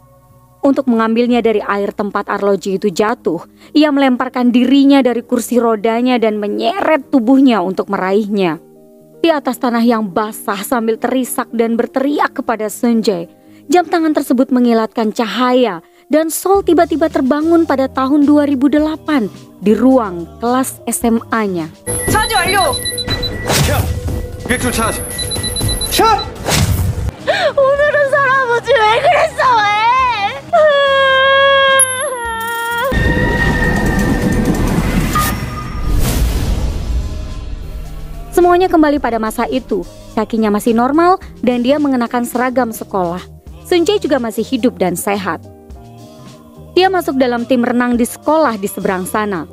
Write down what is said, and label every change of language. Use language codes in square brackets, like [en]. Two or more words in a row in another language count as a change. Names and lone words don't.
[id] Untuk mengambilnya dari air tempat arloji itu jatuh, ia melemparkan dirinya dari kursi rodanya dan menyeret tubuhnya untuk meraihnya. Di atas tanah yang basah sambil terisak dan berteriak kepada Sunjae, jam tangan tersebut mengilatkan cahaya dan Seoul tiba-tiba terbangun pada tahun 2008 di ruang kelas SMA-nya. [ko] 차지 완료. 차! 객출 차지! 차! 오늘은 살아보지 왜 그랬어 왜? [id] Semuanya kembali pada masa itu. Kakinya masih normal dan dia mengenakan seragam sekolah. Sunjae juga masih hidup dan sehat. Dia masuk dalam tim renang di sekolah di seberang sana.